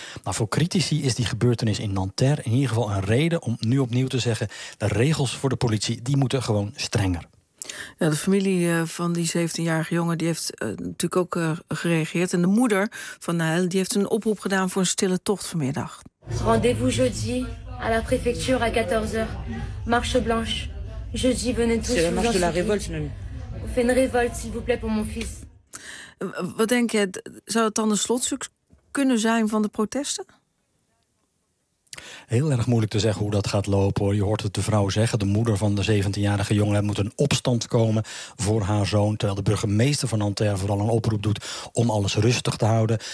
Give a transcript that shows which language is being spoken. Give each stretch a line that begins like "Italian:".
Dutch: Nou, voor critici is die gebeurtenis in Nanterre in ieder geval een reden om nu opnieuw te zeggen: de regels voor de politie die moeten gewoon strenger. Ja, de familie van die 17-jarige jongen die heeft natuurlijk ook gereageerd. En de moeder van Nahel die heeft een oproep gedaan voor een stille tocht vanmiddag.
French: Rendez-vous jeudi à la préfecture à 14h. Marche blanche. Jeudi, venez tous. C'est la marche de la révolte, non? On fait une révolte, s'il vous plaît, pour mon fils.
Dutch: Wat denk je, zou het dan een slotstuk kunnen zijn van de protesten? Heel erg moeilijk te zeggen hoe dat gaat lopen. Je hoort het de vrouw zeggen, de moeder van de 17-jarige jongen, er moet een opstand komen voor haar zoon. Terwijl de burgemeester van Nanterre vooral een oproep doet om alles rustig te houden.